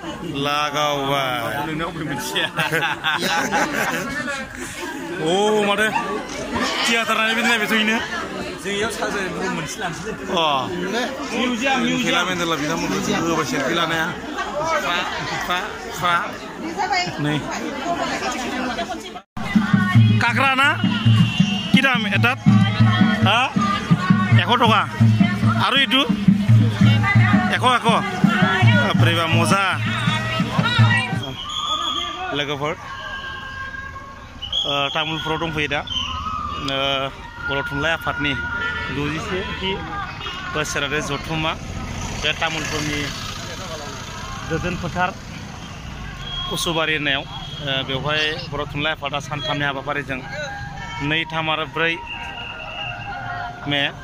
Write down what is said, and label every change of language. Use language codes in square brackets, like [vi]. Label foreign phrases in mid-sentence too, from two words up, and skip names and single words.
[brx] लागावबाय अ माथो थियाटार नायनाय बिदि नायबाय थैनो जोंनियाव साजायनाय मोनसे लानोसै अ मिउजियाम मेन्देला बिथांमोनखौ होबाय सेलफि लानाया फा नै काकरा ना [as] কি দাম এটাত হা 100 টকা আৰু ইটো 100 বাপৰে বা মজা [brx] लोगोफोर तामुलपुराव दंफैयो दा बर' थुनलाइ आफादनि 61थि बोसोरारि जथुम्मा बे तामुलपुरनि गोजोन फोथार उसुबारि होननायाव बेवहाय बर' थुनलाइ आफादा सानथामनि हाबाफारिजों 2, 3 आरो 4 मे